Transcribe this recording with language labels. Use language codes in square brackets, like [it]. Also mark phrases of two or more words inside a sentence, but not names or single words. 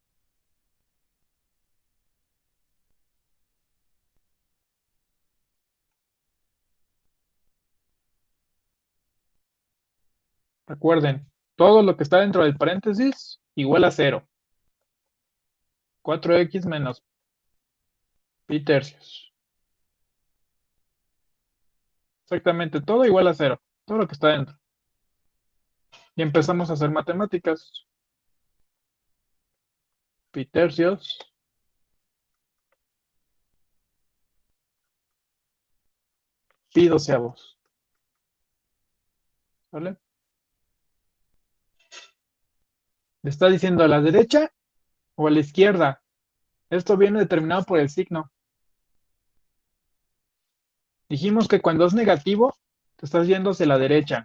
[es] Recuerden, todo lo que está dentro del paréntesis igual a 0. 4x menos pi tercios. Exactamente, todo igual a 0. Todo lo que está dentro. Y empezamos a hacer matemáticas. Pi tercios. Pi doceavos. ¿Vale? ¿Le está diciendo a la derecha o a la izquierda? Esto viene determinado por el signo. Dijimos que cuando es negativo, te estás yendo hacia la derecha.